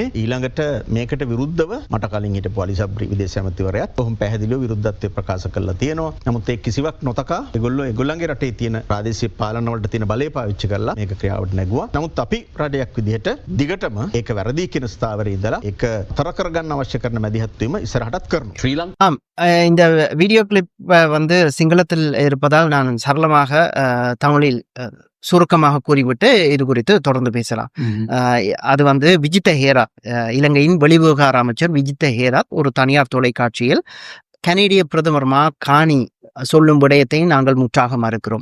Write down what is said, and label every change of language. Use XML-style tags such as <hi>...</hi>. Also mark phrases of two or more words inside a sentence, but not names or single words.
<si>ඊළඟට මේකට විරුද්ධව මට කලින් හිටපු අලිසබ්රි විදේශ ඇමතිවරයාත් කොහොම පැහැදිලිව විරුද්ධත්වය ප්‍රකාශ කළා තියෙනවා. නමුත් ඒ කිසිවක් නොතකා ඒගොල්ලෝගේ රටේ තියෙන ප්‍රාදේශීය පාලන වලට තියෙන බලය පාවිච්චි කරලා මේක ක්‍රියාවට නැගුවා. නමුත් අපි රටයක් විදිහට දිගටම ඒක වැරදි කියන ස්ථාවරේ ඉඳලා ඒක තර කරගන්න අවශ්‍ය කරන මැදිහත් වීම ඉස්සරහටත් කරනවා. ශ්‍රී ලංකා</si> <ta>ஆம் இந்த</ta> <en>video clip</en> <ta>வந்து சிங்களத்தில் இருப்பதால் நான் சரளமாக தமிழில் சுருக்கமாக கூறிவிட்டு இது குறித்து தொடர்ந்து பேசலாம். அது வந்து விஜித்த ஹேராத், இலங்கையின் வெளிவிவகார அமைச்சர் விஜித்த ஹேராத் ஒரு தனியார் தொலைக்காட்சியில் கனேடிய பிரதமர் மார்க் கானி சொல்லும் விடயத்தை நாங்கள் முற்றாக மறுக்கிறோம்.</ta>